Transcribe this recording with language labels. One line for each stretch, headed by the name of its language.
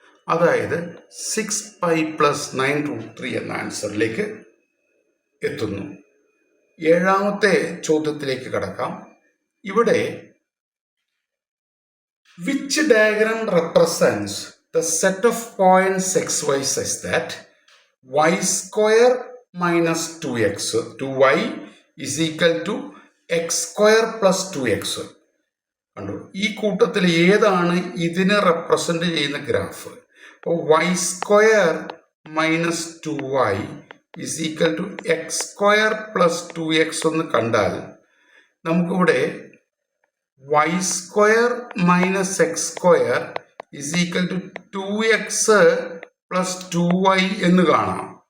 Malayalam: അതായത് 6π+9√3 എന്ന ആൻസറിലേക്ക് എത്തുന്നു. ഏഴാമത്തെ ചോദ്യത്തിലേക്ക് കടക്കാം.
English: ഇവിടെ which diagram represents the set of points xy such that y² minus 2y is equal to x² plus 2x?
Malayalam: കണ്ടു, ഈ കൂട്ടത്തിൽ ഏതാണ് ഇതിനെ റെപ്രസെന്റ് ചെയ്യുന്ന ഗ്രാഫ്? അപ്പോൾ y² minus 2y is equal to x² plus 2x എന്ന് കണ്ടാൽ നമുക്കിവിടെ y² minus x² is equal to 2x plus 2y എന്ന് കാണാം.